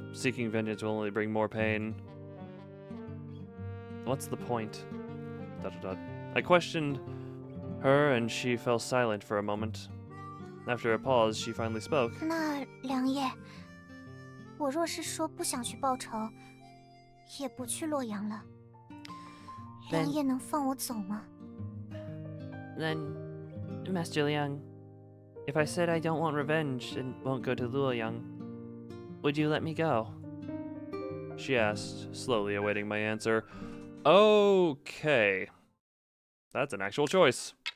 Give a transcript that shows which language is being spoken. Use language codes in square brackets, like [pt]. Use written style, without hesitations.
[en] Seeking vengeance will only bring more pain. What's the point? ... I questioned her, and she fell silent for a moment. After a pause, she finally spoke. [zh] 那梁叶，我若是说不想去报仇，也不去洛阳了，梁叶能放我走吗？ [en] Then, Master Liang, if I said I don't want revenge and won't go to Luoyang, would you let me go? She asked, slowly awaiting my answer. Okay. That's an actual choice.